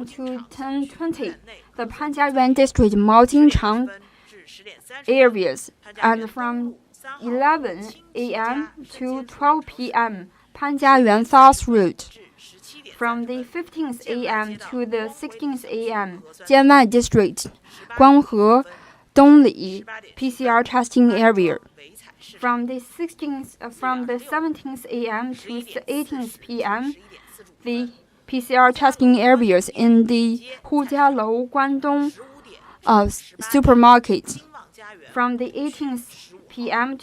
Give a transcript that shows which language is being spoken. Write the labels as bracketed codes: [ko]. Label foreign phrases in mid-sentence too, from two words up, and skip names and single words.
[en] to 10:20, the Panjiayuan district Maojingchang areas, and from 11 a.m. to 12 p.m., Panjiayuan South Road. From the 15th a.m. to the 16th a.m., Jianwai district, Guanghe, Dongli PCR testing area. From the 17th a.m. to the 18th p.m., the PCR testing areas in the Hujialou Guangdong supermarket. From the 18th p.m.